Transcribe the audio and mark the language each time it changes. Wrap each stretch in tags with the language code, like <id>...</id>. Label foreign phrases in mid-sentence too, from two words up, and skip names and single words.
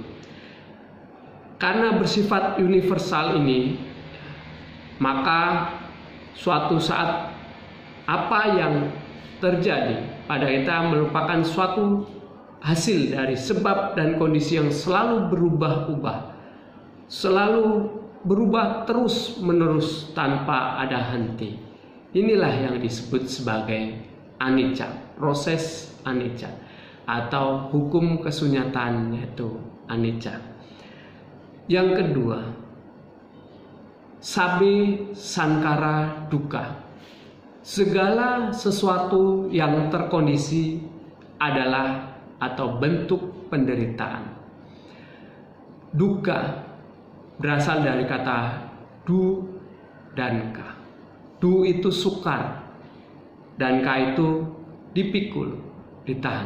<id>Karena bersifat universal ini, maka suatu saat apa yang terjadi pada kita merupakan suatu hasil dari sebab dan kondisi yang selalu berubah-ubah, selalu berubah terus-menerus tanpa ada henti. Inilah yang disebut sebagai anicca, proses anicca, atau hukum kesunyatan, yaitu anicca. Yang kedua,</id> <pi>sabe sankara dukkha,</pi> <id>segala sesuatu yang terkondisi adalah atau bentuk penderitaan. Dukkha berasal dari kata du dan ka. Du itu sukar, dan ka itu dipikul, ditahan.</id>